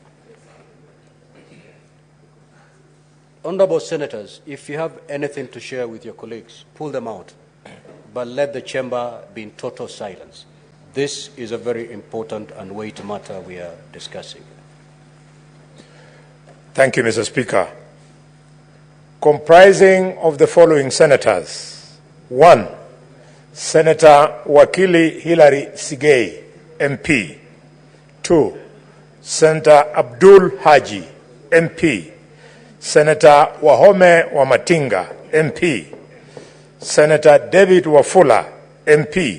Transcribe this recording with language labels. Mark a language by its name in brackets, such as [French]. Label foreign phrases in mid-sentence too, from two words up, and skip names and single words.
[English] Honorable Senators, if you have anything to share with your colleagues, pull them out, but let the chamber be in total silence. This is a very important and weighty matter we are discussing. Thank you, Mr. Speaker. Comprising of the following senators. 1. Senator Wakili Hilary Sigei, MP. 2. Senator Abdul Haji, MP. Senator Wahome Wamatinga, MP. Senator David Wafula, MP.